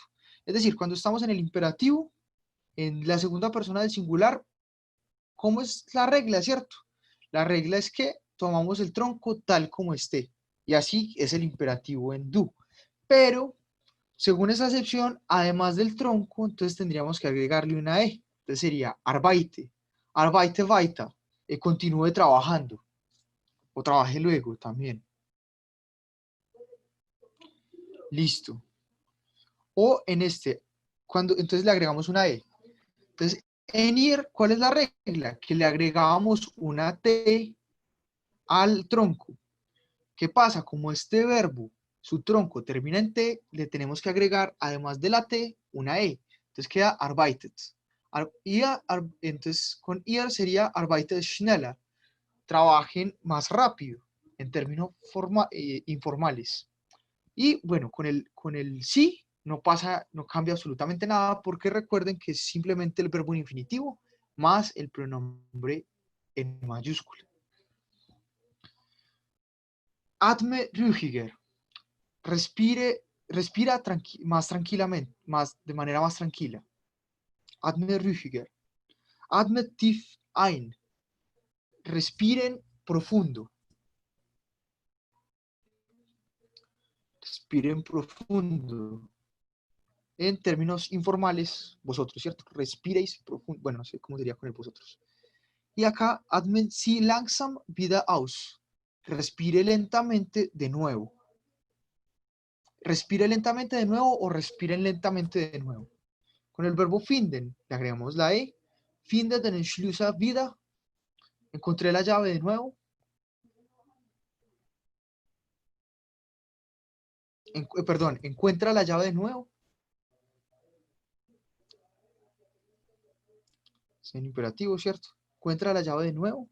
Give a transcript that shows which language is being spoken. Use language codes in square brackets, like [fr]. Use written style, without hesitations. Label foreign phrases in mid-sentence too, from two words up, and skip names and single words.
[es] Es decir, cuando estamos en el imperativo, en la segunda persona del singular, ¿cómo es la regla, cierto? La regla es que tomamos el tronco tal como esté, y así es el imperativo en do. Pero, según esa acepción, además del tronco, entonces tendríamos que agregarle una E. Entonces sería [de] arbeite, arbeite weiter, [es] continúe trabajando, o trabaje luego también. Listo. O en este, entonces le agregamos una E. Entonces, en ir, ¿cuál es la regla? Que le agregábamos una T al tronco. ¿Qué pasa? Como este verbo, su tronco termina en T, le tenemos que agregar, además de la T, una E. Entonces queda arbeitet. Entonces, con ir sería [de] arbeitet schneller. [es] Trabajen más rápido, en términos informales. Y bueno, con el sí no pasa, no cambia absolutamente nada porque recuerden que es simplemente el verbo en infinitivo más el pronombre en mayúscula. [de] Atme ruhiger. [es] Respira más tranquilamente, de manera más tranquila. [de] Atme ruhiger. Atme tief ein. [es] Respiren profundo. Respiren profundo. En términos informales, vosotros, ¿cierto? Respiréis profundo. Bueno, no sé cómo sería con el vosotros. Y acá, [de] atmen si langsam wieder aus. [es] Respire lentamente de nuevo. Respire lentamente de nuevo o respiren lentamente de nuevo. Con el verbo finden, le agregamos la E. [de] Finde den Schlüssel wieder. [es] Encontré la llave de nuevo. Perdón, encuentra la llave de nuevo. Es en imperativo, ¿cierto? Encuentra la llave de nuevo.